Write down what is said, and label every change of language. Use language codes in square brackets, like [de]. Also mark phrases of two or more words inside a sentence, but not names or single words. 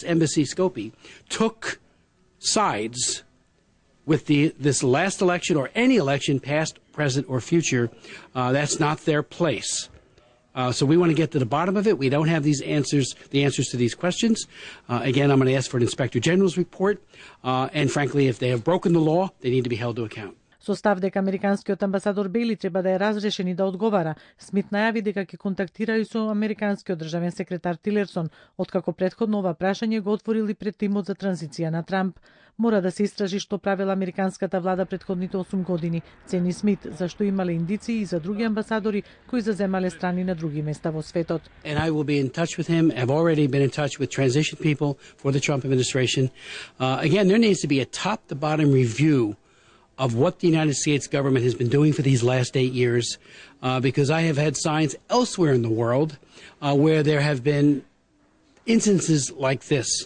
[en] Embassy Skopje took sides with this last election or any election, past, present, or future. That's not their place. So we want to get to the bottom of it. We don't have the answers to these questions. Again, I'm going to ask for an Inspector General's report. And frankly, if they have broken the law, they need to be held to account. [mk] Со став дека американскиот амбасадор Бејли треба да е разрешен и да одговара, Смит најави дека ќе контактира и со американскиот државен секретар Тилерсон, откако претходно ова прашање го отворили пред тимот за транзиција на Трамп. Мора да се истражи што правила американската влада претходните 8 години, цени Смит, зашто имале индиции и за други амбасадори кои заземале страни на други места во светот. [en] And I will be in touch with him. I've already been in touch with transition people for the Trump administration. Again, there needs to be a top-to-bottom review of what the United States government has been doing for these last 8 years, because I have had signs elsewhere in the world where there have been instances like this.